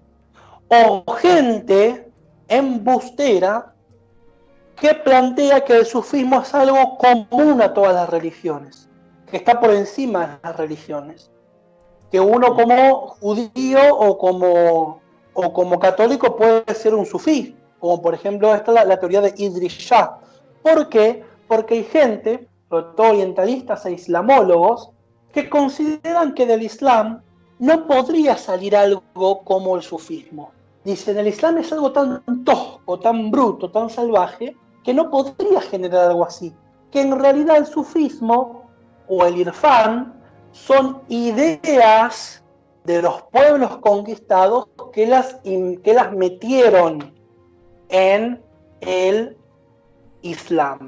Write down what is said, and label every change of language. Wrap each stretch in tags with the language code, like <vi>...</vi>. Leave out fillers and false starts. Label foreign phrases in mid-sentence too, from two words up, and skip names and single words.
<es>O gente embustera que plantea que el sufismo es algo común a todas las religiones, que está por encima de las religiones. Que uno como judío o como católico puede ser un sufí, como por ejemplo esta la teoría de Idris Shah. ¿Por qué? Porque hay gente, sobre todo orientalistas e islamólogos, que consideran que del Islam no podría salir algo como el sufismo. Dicen, el Islam es algo tan tosco, tan bruto, tan salvaje, que no podría generar algo así. Que en realidad el sufismo o el irfán son ideas de los pueblos conquistados que las metieron en el Islam.</es>